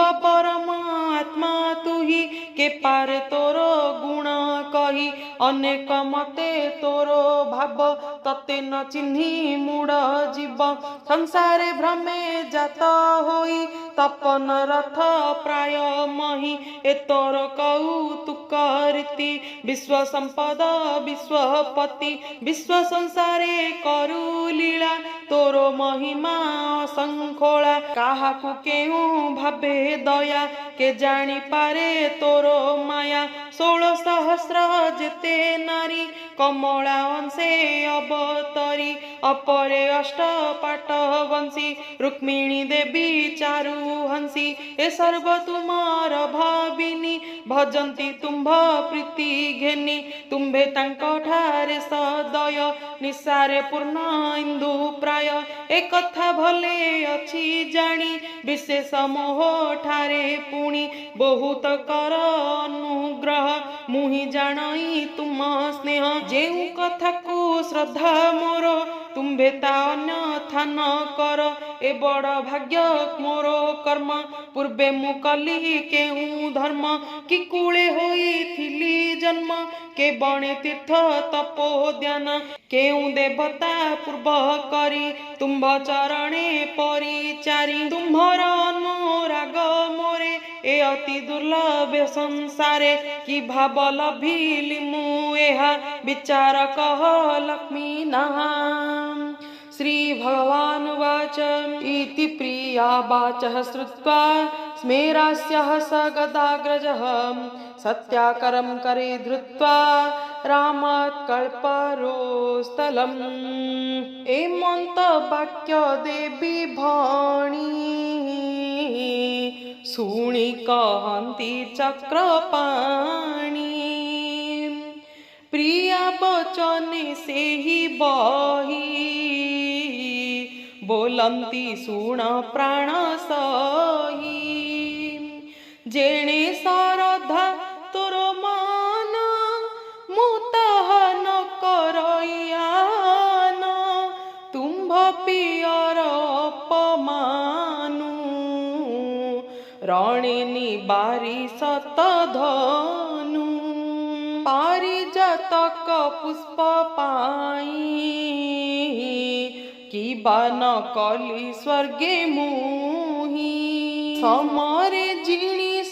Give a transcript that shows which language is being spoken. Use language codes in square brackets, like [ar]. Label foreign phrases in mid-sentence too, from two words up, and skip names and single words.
[or] ପରମାତ୍ମା ତୁହି କେ ପାରେ ତୋର ଗୁଣ କହି ଅନେକ ମତେ ତୋର ଭାବ ତତେ ନ ଚିହ୍ନି ମୂଢ଼ ଜୀବ ସଂସାରେ ଭ୍ରମେ ଜାତ ହୋଇ ତପନ ରଥ ପ୍ରାୟ ମହୀ ଏ ତୋର କୌତୁକ ରୀତି ବିଶ୍ୱ ସମ୍ପଦ ବିଶ୍ୱପତି ବିଶ୍ୱ ସଂସାରେ କରୁ ଲୀଳା ତୋର ମହିମା ଅସଂଖୋଳା କାହାକୁ କେହୁ ଭାବେ ଦୟା କେ ଜାଣି ପାରେ ତୋର ମାୟା 16 ସହସ୍ର ଯେତେ ନାରୀ କମଳା ଅଂଶେ ଅବତରି ଅପରେ ଅଷ୍ଟ ପାଟ ବଂଶୀ ରୁକ୍ମିଣୀ ଦେବୀ ଚାରୁ ହଂସୀ ଏ ସର୍ବ ତୁମାର ଭାବିନୀ ଭଜନ୍ତି ତୁମ୍ଭ ପ୍ରୀତି ଘେନି ତୁମ୍ଭେ ତାଙ୍କ ଠାରେ ସଦୟ ନିସାରେ ପୂର୍ଣ୍ଣ ଇନ୍ଦୁ ପ୍ରାୟ ଏକ କଥା ଭଲେ ଅଛି ଜାଣି ବିଶେଷ ମୋହ ଠାରେ ପୁଣି ବହୁତ କର ଅନୁଗ୍ରହ ମୁହି ଜାଣଇ ତୁମ ସ୍ନେହ ଯେଉଁ କଥା କୋ ଶ୍ରଦ୍ଧା ମୋର ତୁମ୍ଭେ ତା ଅନ୍ୟଥା ନ କର ଏ ବଡ଼ ଭାଗ୍ୟ ମୋର କର୍ମ ପୂର୍ବେ ମୁ କଲି କେଉଁ ଧର୍ମ କି କୂଳେ ହୋଇ ଥିଲି ଜନ୍ମ କେ ବଣେ ତୀର୍ଥ ତପୋଦ୍ୟାନ କେଉଁ ଦେବତା ପୂର୍ବ କରି ତୁମ୍ଭ ଚରଣେ ପରିଚାରି ତୁମ୍ଭର ଅନୁରାଗ ମୋରେ ଏ ଅତି ଦୁର୍ଲଭ ସଂସାରେ କି ଭାବ ଲଭିଲି ମୁ ଏହା ବିଚାର କହ ଲକ୍ଷ୍ମୀ ନାହା [sa] श्री भगवान वाच इति प्रिया वाचः श्रुत्वा स्मेरास्यः स गदाग्रजः सत्याकरं करे धृत्वा रामात् कल्परोस्थलम् [or] ଏମନ୍ତ ବାକ୍ୟ ଦେବୀ ଭଣି ଶୁଣି କହନ୍ତି ଚକ୍ରପାଣି ପ୍ରିୟା ବଚନେ ସେ ହି ବହି ବୋଲନ୍ତି ଶୁଣ ପ୍ରାଣ ସହି ଯେଣେ ସରଧା ତୋର ମାନ ମୁତହ ନ କରଇୟାନ ତୁମ୍ଭ ପିୟର ଅପମାନୁ ରଣେ ନିବାରି ଶତଧନୁ ପାରିଜାତକ ପୁଷ୍ପ ପାଇ କି ବାନ କଲି ସ୍ୱର୍ଗେ ମୁହି ସମରେ ଜିଣି